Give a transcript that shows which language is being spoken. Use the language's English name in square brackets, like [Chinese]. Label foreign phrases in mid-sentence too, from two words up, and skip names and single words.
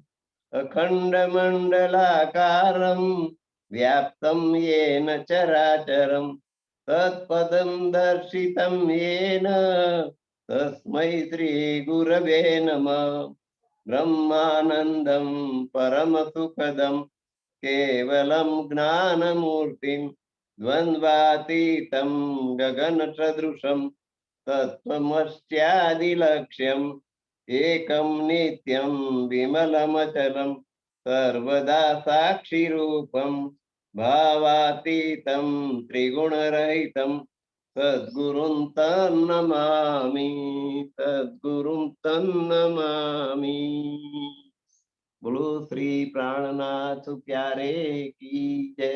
[Sanskrit] अखण्डमण्डलाकारं व्याप्तं येन चराचरं तत्पदं दर्शितं येन तस्मै श्री गुरवे नमः ब्रह्मानन्दं परमसुखदं केवलं ज्ञानमूर्तिं द्वन्द्वातीतं गगनसदृशं तत्त्वमस्यादिलक्ष्यम् एकं नित्यं विमलमचलं सर्वदा साक्षिरूपं भावातीतं त्रिगुणरहितं सद्गुरुं तन् नमामि, सद्गुरुं तन् नमामि. [Hindi] बोलो श्री प्राणनाथ प्यारे की जय.